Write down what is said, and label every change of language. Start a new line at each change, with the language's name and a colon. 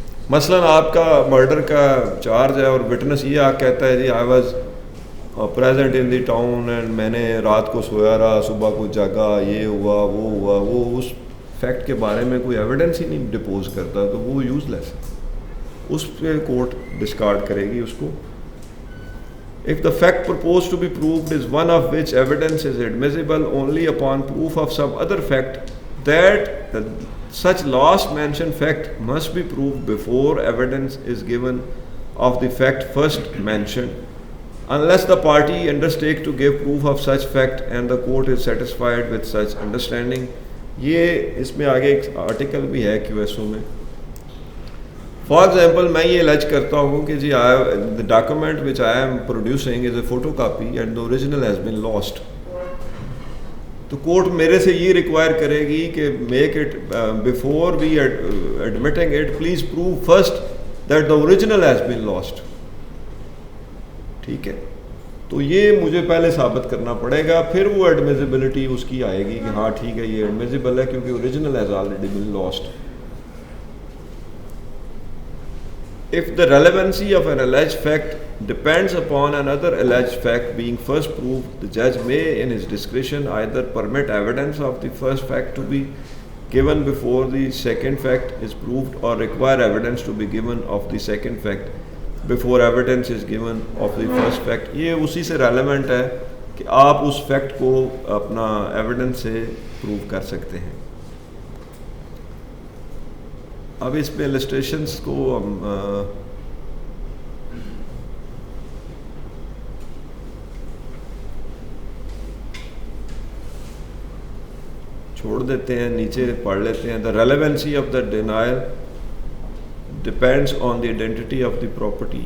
Urdu: مثلا آپ کا مرڈر کا چارج ہے اور وٹنس یہ آ کہتا ہے جی
English: I was present in the town and
Urdu: میں نے رات کو سویا رہا, صبح کو جاگا, یہ ہوا وہ ہوا, وہ اس فیکٹ کے بارے میں کوئی ایویڈنس ہی نہیں ڈپوز کرتا, تو وہ یوز لیس ہے, اس پہ کورٹ ڈسکارڈ کرے گی اس کو.
English: If the fact proposed to be proved is one of which evidence is admissible only upon proof of some other fact, that such last mentioned fact must be proved before evidence is given of the fact first mentioned, unless the party undertake to give proof of such fact and the court is satisfied with such understanding.
Urdu: یہ اس میں آگے ایک article بھی ہے QSO میں.
English: for example
Urdu: میں یہ الج کرتا ہوں کہ جی
English: the document which I am producing is a photocopy and the original has been lost.
Urdu: تو کورٹ میرے سے یہ ریکوائر کرے گی کہ
English: Make it before we admitting it, please prove first that the original has been lost.
Urdu: ٹھیک ہے, تو یہ مجھے پہلے ثابت کرنا پڑے گا, پھر وہ ایڈمیزیبلٹی اس کی آئے گی کہ ہاں ٹھیک ہے یہ ایڈمیزیبل ہے کیونکہ
English: Original has already been lost. If the relevancy of an alleged fact depends upon another alleged fact being first proved, the judge may in his discretion either permit evidence of the first fact to be given before the second fact is proved or require evidence to be given of the second fact before evidence is given of the first fact.
Urdu: یہ اسی سے relevant ہے کہ آپ اس fact کو اپنا evidence سے prove کر سکتے ہیں. اب اس میں السٹریشنس کو ہم چھوڑ دیتے ہیں, نیچے پڑھ لیتے ہیں.
English: The relevancy of the denial depends on the identity of the property.